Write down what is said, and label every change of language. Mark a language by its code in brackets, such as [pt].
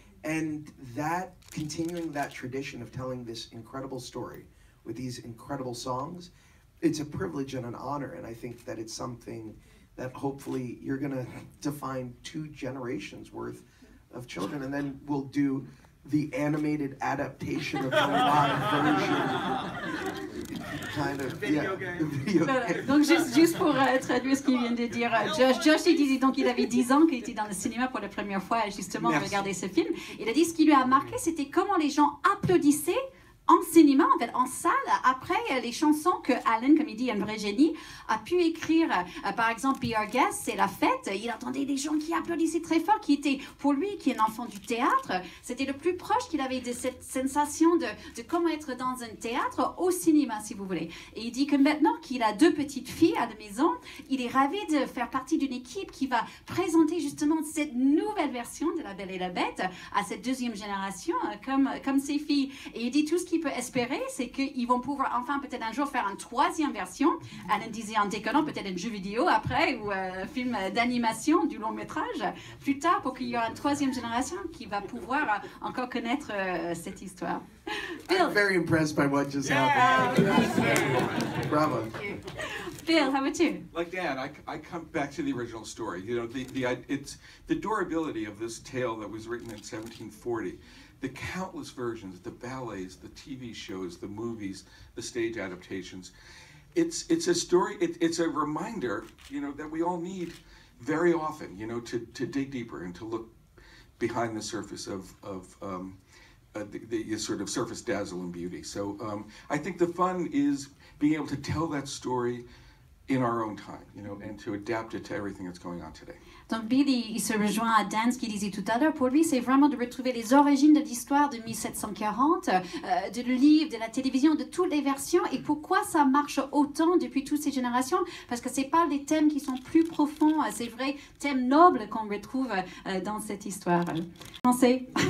[en] And that, continuing that tradition of telling this incredible story with these incredible songs, it's a privilege and an honor. And I think that it's something that hopefully you're gonna define 2 generations worth of children, and then we'll do the animated adaptation of the live version. Kind of, Video game. Video [fr] Voilà. [en] game. [fr] Donc juste pour traduire ce qu'il vient de dire, Josh il disait donc il avait 10 ans, qu'il était dans le cinéma pour la première fois justement de regarder ce film. Il a dit ce qui lui a marqué, c'était comment les gens applaudissaient en cinéma, en fait, en salle, après les chansons que Alan, comme il dit, un vrai génie, a pu écrire. Par exemple, Be Our Guest, c'est la fête. Il entendait des gens qui applaudissaient très fort, qui étaient, pour lui, qui est un enfant du théâtre, c'était le plus proche qu'il avait de cette sensation de comment être dans un théâtre au cinéma, si vous voulez. Et il dit que maintenant qu'il a 2 petites filles à la maison, il est ravi de faire partie d'une équipe qui va présenter justement cette nouvelle version de La Belle et la Bête à cette 2e génération, comme ses filles. Et il dit tout ce qu'il peut espérer, c'est qu'ils vont pouvoir enfin peut-être un jour faire une troisième version. Alan disait en déconnant, peut-être un jeu vidéo après, ou un film d'animation du long métrage, plus tard, pour qu'il y ait une troisième génération qui va pouvoir encore connaître cette histoire. Bill. [en] I'm very impressed by what just happened. [fr] Bravo. [en] Bill, how about you? Like Dan, I come back to the original story. You know, it's the durability of this tale that was written in 1740. The countless versions, the ballets, the TV shows, the movies, the stage adaptations. It's a story. It's a reminder, you know, that we all need very often, you know, to dig deeper and to look behind the surface of the sort of surface dazzle and beauty. So I think the fun is being able to tell that story in our own time, you know, and to adapt it to everything that's going on today. [fr] Donc Bill, il se rejoint à Dan, ce qu'il disait tout à l'heure. Pour lui, c'est vraiment de retrouver les origines de l'histoire de 1740, de le livre, de la télévision, de toutes les versions. Et pourquoi ça marche autant depuis toutes ces générations? Parce que c'est pas les thèmes qui sont plus profonds, c'est vrai, thèmes nobles qu'on retrouve dans cette histoire. Français.